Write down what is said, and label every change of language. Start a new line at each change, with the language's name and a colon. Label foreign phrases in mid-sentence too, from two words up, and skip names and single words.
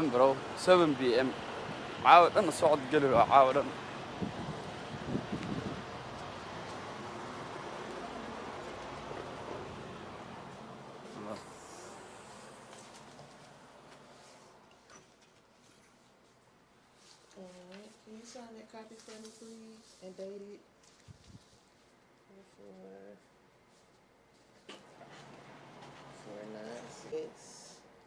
English: bro 7 p.m.
Somali: caawa dhan socod geli waa caawa dhan
English: Can you sign that copy for me, please, and date it for 496.